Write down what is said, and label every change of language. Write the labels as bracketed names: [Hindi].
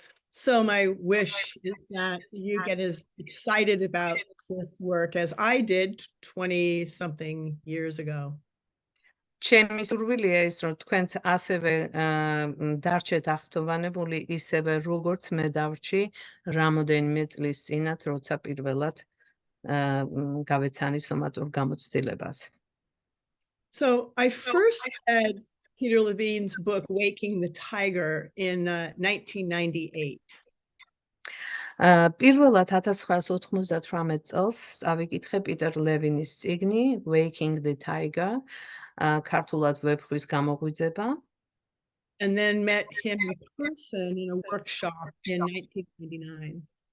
[English] So my wish is that you get as excited about this work as I did 20-something years ago. [Georgian] ჩემი სურვილია ის რომ თქვენც ასევე დარჩეთ აღფრთოვანებული ისევე როგორც მე დავრჩი რამოდენიმე წლის წინათ როცა პირველად გავეცანი სომატურ გამოცდილებას. [English] So I first read Peter Levine's book Waking the Tiger in 1998. [Georgian] პირველად 1998 წელს წავიკითხე პიტერ ლევინის წიგნი Waking the Tiger, ქართულად ვეფხვის გამოღვიძება. [English] And then met him in person in a workshop in 1999.